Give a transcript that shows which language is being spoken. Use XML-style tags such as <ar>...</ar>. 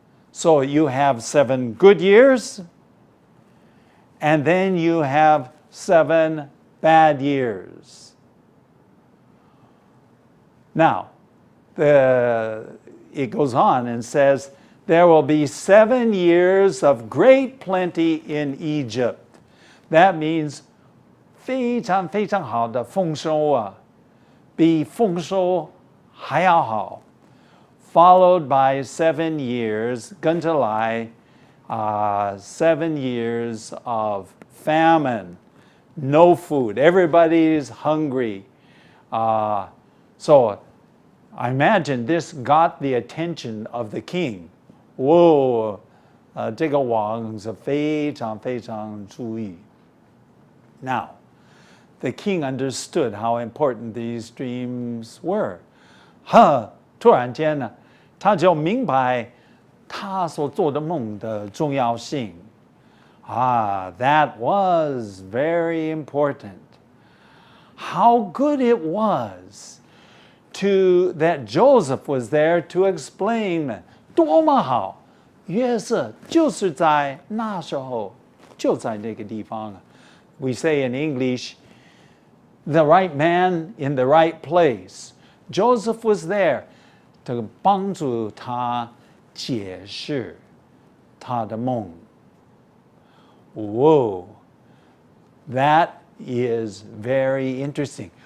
<en>So you have 7 good years, and then you have 7 bad years. Now, it goes on and says, there will be 7 years of great plenty in Egypt.</en> <zh>That means 非常非常好的丰收啊，比丰收还要好。</zh> <en>Followed by 7 years, 跟着来， 7 years of famine, no food, everybody's hungry. So I imagine this got the attention of the king.</en> <zh>Whoa, 这个王是非常非常注意。</zh> <en>Now, the king understood how important these dreams were.</en> <zh>突然间呢，他就明白他所做的梦的重要性。</zh> <en>That was very important. How good it was that Joseph was there to explain.</en> <zh>多么好！约瑟就是在那时候，就在那个地方。</zh> <en>We say in English, the right man in the right place.</en> <zh>Joseph was there to 帮助他解释他的梦。</zh> <en>Whoa, that is very interesting.</en>